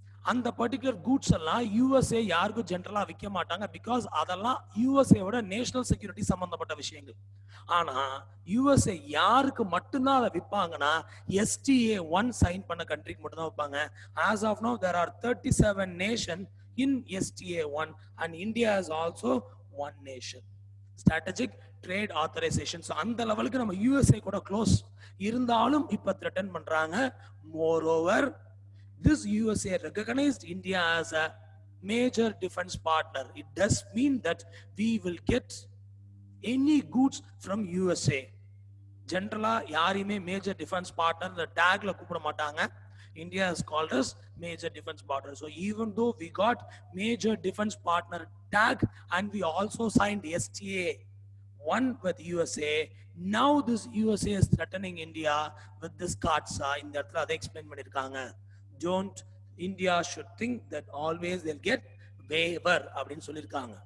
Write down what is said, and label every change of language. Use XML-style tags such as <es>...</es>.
<ta>அந்த particular goods எல்லாம் USA யாருக்கும் ஜென்ரலா விற்க மாட்டாங்க. பிகாஸ் அதெல்லாம் USA ஓட நேஷனல் செக்யூரிட்டி சம்பந்தப்பட்ட விஷயங்கள். ஆனா USA யாருக்கு மட்டும்தான் அதை விற்பாங்கன்னா STA-1 சைன் பண்ண கண்ட்ரிக்கு மட்டும் தான் வைப்பாங்க.</ta> <en>as of now there are 37 nations in STA-1 and India is also one nation. Strategic trade authorization.</en> <ta>அந்த லெவலுக்கு நம்ம USA கூட க்ளோஸ் இருந்தாலும் இப்ப த்ரெட்டன் பண்றாங்க.</ta> <en>Moreover this USA recognized India as a major defense partner. It does mean that we will get any goods from USA.</en> <ta>ஜென்ரலா யாரையுமே major defence partner இந்த டேக்ல கூப்பிட மாட்டாங்க.</ta> <en>India is called as major defense partner. So even though we got major defense partner tag and we also signed STA-1 with USA, now this USA is threatening India with this CAATSA. In that they explain பண்ணிருக்காங்க. Don't India should think that always they'll get waiver</en> <ta>அப்படின்னு சொல்லிருக்காங்க.</ta>